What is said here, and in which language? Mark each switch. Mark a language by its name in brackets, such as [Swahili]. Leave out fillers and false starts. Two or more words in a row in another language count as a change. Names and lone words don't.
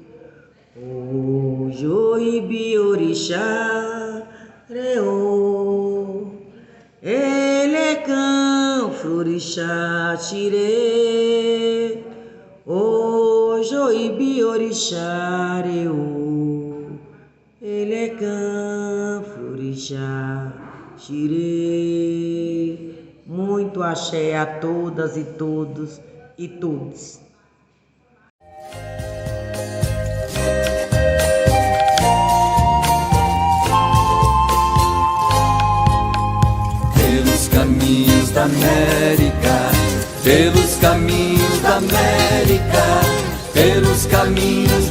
[Yoruba] Ojoi biorixá reo, elecão florixá xire, ojoi biorixá reo, elecão florixá xire. [Portuguese] Muito axé a todas e todos e todos. Caminhos da América, pelos caminhos da América, pelos caminhos